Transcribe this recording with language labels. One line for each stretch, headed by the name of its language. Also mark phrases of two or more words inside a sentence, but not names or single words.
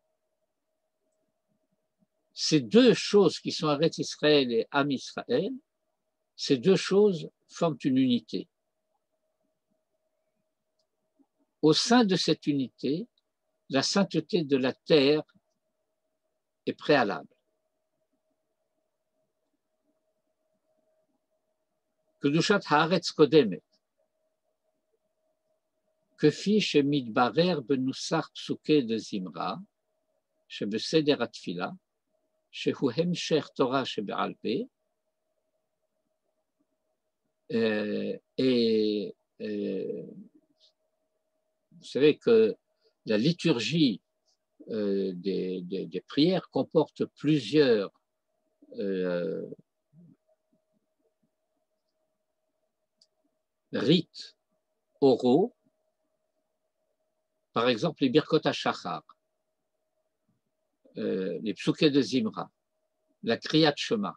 French: Ces deux choses qui sont Aretz Israël et Am Israël, ces deux choses forment une unité. Au sein de cette unité, la sainteté de la terre est préalable.
Hebrew: קדושת הארץ קודמת כפי שמדובר בנוסח פסוקי דזמרה שבסדר התפילה, שהוא המשך תורה שבעל פה,
French: et vous savez que la liturgie des prières comporte plusieurs rites oraux, par exemple les Birkot HaShachar, les Psuké de Zimra, la Kriyat Shema.